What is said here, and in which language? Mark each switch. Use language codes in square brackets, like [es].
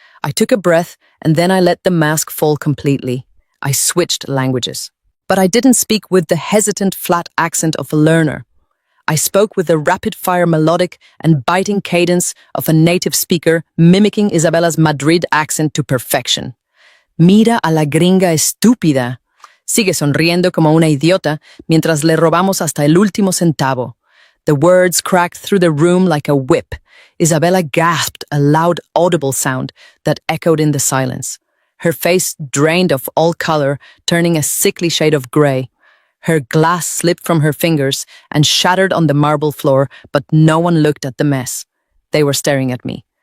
[en] I took a breath, and then I let the mask fall completely. I switched languages. But I didn't speak with the hesitant, flat accent of a learner. I spoke with the rapid-fire melodic and biting cadence of a native speaker, mimicking Isabella's Madrid accent to perfection. [es] Mira a la gringa estúpida. Sigue sonriendo como una idiota mientras le robamos hasta el último centavo. [en] The words cracked through the room like a whip. Isabella gasped a loud, audible sound that echoed in the silence. Her face drained of all color, turning a sickly shade of gray. Her glass slipped from her fingers and shattered on the marble floor, but no one looked at the mess. They were staring at me.